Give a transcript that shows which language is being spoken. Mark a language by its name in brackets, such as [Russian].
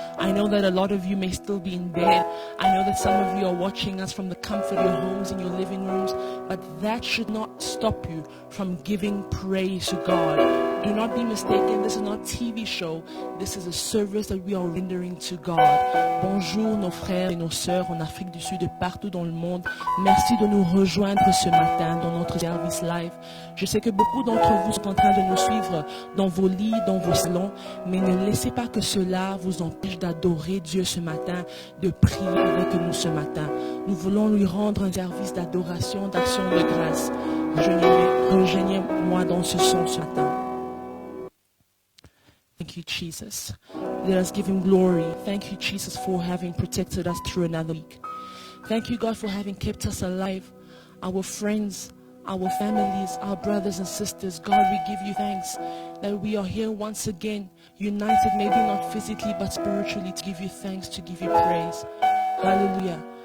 [English] I know that a lot of you may still be in bed. I know that some of you are watching us from the comfort of your homes and your living rooms, but that should not stop you from giving praise to God. Do not be mistaken, this is not a TV show. This is a service that we are rendering to God. [French] Bonjour nos frères et nos sœurs en Afrique du Sud et partout dans le monde. Merci de nous rejoindre ce matin dans notre service live. Je sais que beaucoup d'entre vous sont en train de nous suivre dans vos lits, dans vos salons, mais ne laissez pas que cela vous empêche d'adorer Dieu ce matin, de prier avec nous ce matin. Nous voulons lui rendre un service d'adoration, d'action de grâce. Rejoignez-moi dans ce son ce matin. [English] Thank you, Jesus. Let us give Him glory. Thank you, Jesus, for having protected us through another week. Thank you, God, for having kept us alive. Our friends, our families, our brothers and sisters, God, we give you thanks that we are here once again, united, maybe not physically, but spiritually, to give you thanks, to give you praise. Hallelujah.